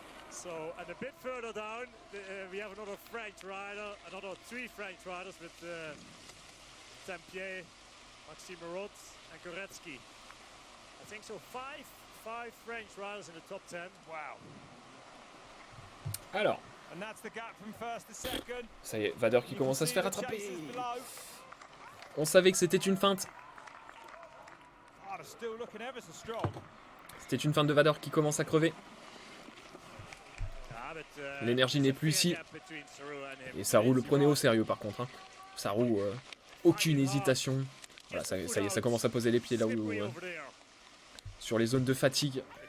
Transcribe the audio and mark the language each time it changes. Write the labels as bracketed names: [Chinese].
[English] So, and a bit further down, we have another French rider, another 3 French riders with Tempier, Maxime Marot, and Koretsky. I think so. Five French riders in the top 10. Wow. [French] Alors, [English] And that's the gap from first to second. [French] ça y est, Vader qui commence à se faire attraper. On savait que c'était une feinte. [English] Vader still looking ever so strong. [French] C'était une feinte de Vader qui commence à crever. L'énergie n'est plus ici. Et Saru le prenait au sérieux par contre. Hein. Saru, aucune hésitation. Voilà, ça y est, ça commence à poser les pieds là où... sur les zones de fatigue.